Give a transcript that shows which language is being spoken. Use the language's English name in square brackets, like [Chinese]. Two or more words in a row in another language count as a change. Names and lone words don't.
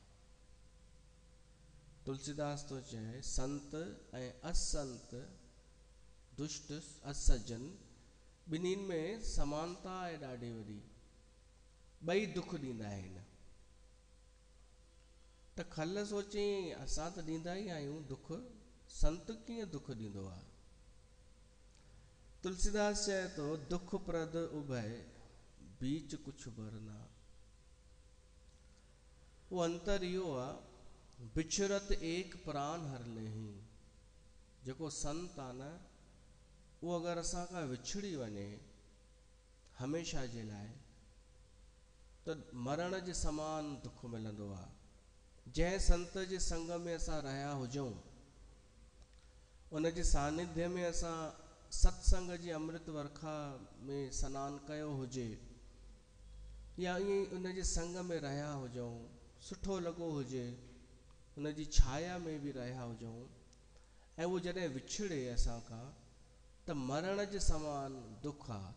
[Sindhi] तुलसीदास तो चए संत ऐं असंत, दुष्ट असज्जन, ॿिन्हिनि में समानता आहे ॾाढी वॾी, ॿई दुख ॾींदा आहिनि। त खल सोची असां त ॾींदा ई आहियूं दुख, संत कीअं दुख ॾींदो आहे? [Awadhi] तुलसीदास [Sindhi] चए थो [Awadhi] दुख प्रद उभय बीच कुछ भरना। [Sindhi] वो अंतर इहो आहे, [Awadhi] बिछरत एक प्राण हर लेही। [Sindhi] जेको संत आहे न, उहो अगरि असां खां विछड़ी वञे हमेशा जे लाइ, त मरण जे समान दुख मिलंदो आहे। जंहिं संत जे संग में असां रहिया हुजूं, उन जे सानिध्य में असां सत्संग जी अमृत वर्खा में सनानु कयो हुजे, या ईअं उन जे संग में रहिया हुजूं, सुठो लॻो हुजे, उन जी छाया में बि रहिया हुजूं, ऐं उहो जॾहिं विछड़े असां खां, त मरण जे समान दुख आहे।